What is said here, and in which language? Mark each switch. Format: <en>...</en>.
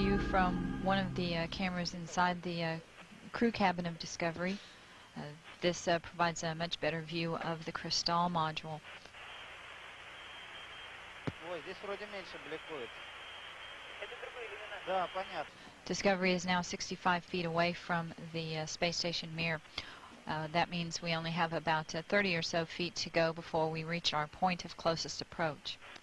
<en>from one of the cameras inside the crew cabin of Discovery. This provides a much better view of the Crystal module.</en> <ru>Ой, здесь вроде меньше бликует. Да, понятно.</ru> <en>Discovery is now 65 feet away from the space station Mir. That means we only have about 30 or so feet to go before we reach our point of closest approach.</en>